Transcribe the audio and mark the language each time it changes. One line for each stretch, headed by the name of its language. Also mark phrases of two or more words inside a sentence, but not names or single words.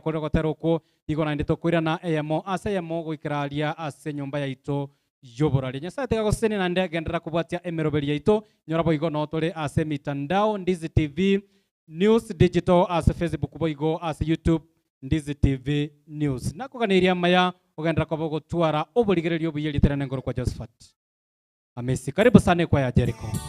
Gusii: kore gotera uko igona ndito kwirana eyemo ase eyemo goikiraria ase nyumba yaito yoborari Nyasaye tegagoseni na ndegendera kubwatia emeroberi yaito nyora boigo no tore ase mitandao Ndizi TV News Digital ase Facebook boigo ase YouTube Ndizi TV News nakuganiria maya ogendera koba gotwara oborigererio buyeliterane ngoro kwa Josephat Amesi
Swahili: karibu sana
Gusii: kwa ya Jericho.